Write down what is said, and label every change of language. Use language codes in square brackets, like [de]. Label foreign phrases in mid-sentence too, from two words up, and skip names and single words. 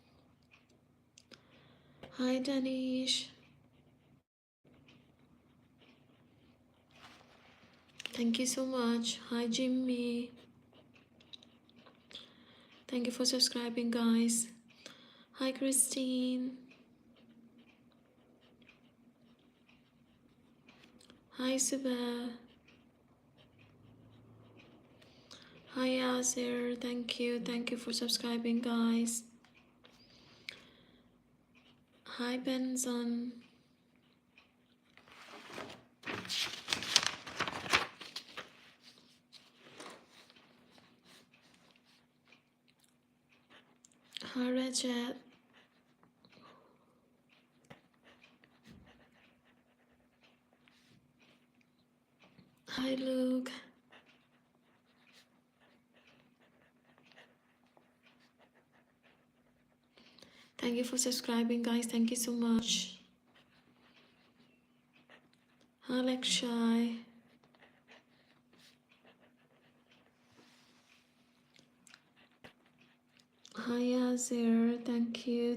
[en] Hi Danish. Thank you so much. Hi Jimmy. Thank you for subscribing, guys. Hi Christine. Hi Suba. Hi Azir. Thank you. Thank you for subscribing, guys. Hi Benson. Hi Rajat. Hi Luke. Thank you for subscribing, guys. Thank you so much. Hi Lakshai. Hi Azir. Thank you.